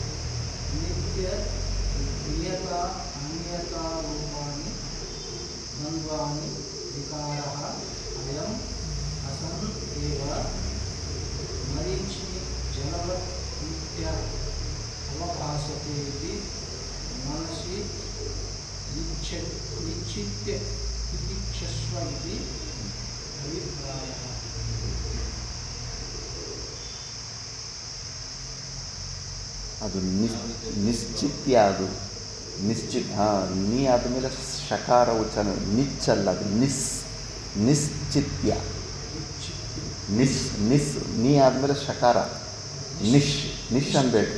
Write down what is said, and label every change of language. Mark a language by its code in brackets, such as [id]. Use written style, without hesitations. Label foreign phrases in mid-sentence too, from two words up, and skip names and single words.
[sa] नियता अन्यतारूपाणि द्वन्द्वानि विकारः अयम् असन् एव मरीचि जलवत् नित्या अवभासते इति मनसि निश्चित्य तितिक्षस्व इति अभिप्रायः. [kn] ಅದು ನಿಶ್ಚಿತ್ಯ, ಅದು ನಿಶ್ಚಿತ್. ನೀ ಆದಮೇಲೆ ಶಕಾರ ಉಚ್ಚಾರಣೆ, ನಿಚ್ಚಲ್ಲ, ಅದು ನಿಶ್ಚಿತ್ಯ. ನಿಸ್ ನೀ ಆದಮೇಲೆ ಶಕಾರ, ನಿಶ್ ಅನ್ಬೇಕು.